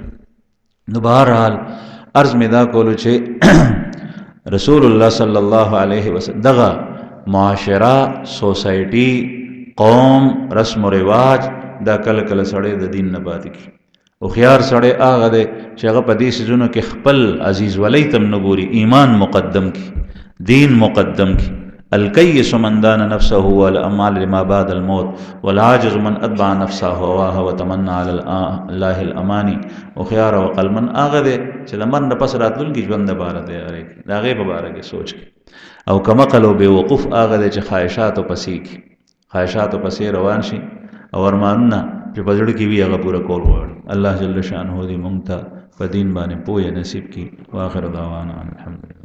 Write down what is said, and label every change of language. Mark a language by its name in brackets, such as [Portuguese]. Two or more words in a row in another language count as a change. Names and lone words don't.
[Pashto] نو بهرحال عرض می دا کولو چې رسول الله [Arabic] صلی الله علیه وسلم [Pashto] دغه معاشره سوسایټي قوم رسم و رواج دا کله کله سړی د دین نه پاتې کی. او خيار سړی هغه دی چې هغه په دې سيزونو کې خپل عزیز ولی تم نه ګوري، ایمان مقدم کی، دین مقدم کی. [Arabic] الکیس من دان نفسه والاعمال لما بعد الموت والعاجز من اتبع نفسه هواها وتمنى على الله الاماني. [Pashto] او خيار او عقل من هغه دی چې د مرګ نه پس راتلونکي ژوند لپاره تیاری کی، د هغې په باره کې سوچ کی. او کمقل او بېوقوف هغه دی چې خواهشاتو پسې کی، خواهشاتو پسې روان شي او ارمانونه چې په زړه کې وي هغه پوره کول غواړي. الله [Arabic] جل شانه [Pashto] دې موږ ته په دین باندې پوهه نصیب کړي. [Arabic] واخر دعوانا الحمد.